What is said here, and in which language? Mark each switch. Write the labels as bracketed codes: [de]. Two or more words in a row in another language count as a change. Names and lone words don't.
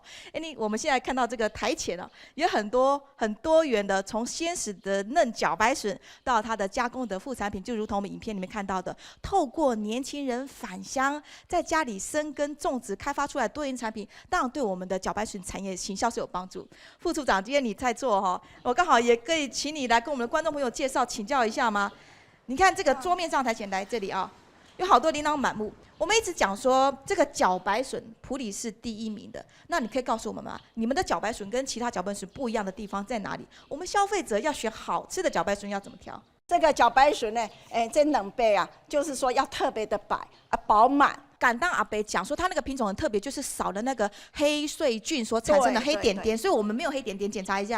[zh] 我們現在看到這個台前哦，有很多元的，從鮮食的嫩茭白筍到它的加工的副產品，就如同我們影片裡面看到的，透過年輕人返鄉，在家裡生根種植，開發出來多元產品，當然對我們的茭白筍產業行銷是有幫助。副處長，今天你在做哈，我剛好也可以請你來跟我們的觀眾朋友介紹請教一下嗎？你看這個桌面上台前來這裡啊，有好多琳琅滿目。我們一直講說這個茭白筍埔里是第1名的，那你可以告訴我們嗎？你們的茭白筍跟其他茭白筍不一樣的地方在哪裡？我們消費者要選好吃的茭白筍要怎麼挑？这个茭白笋呢，这冷贝啊，就是说要特别的白啊饱满。敢当阿伯讲说，它那个品种很特别，就是少了那个黑穗菌所产生的黑点点，所以我们没有黑点点，检查一下。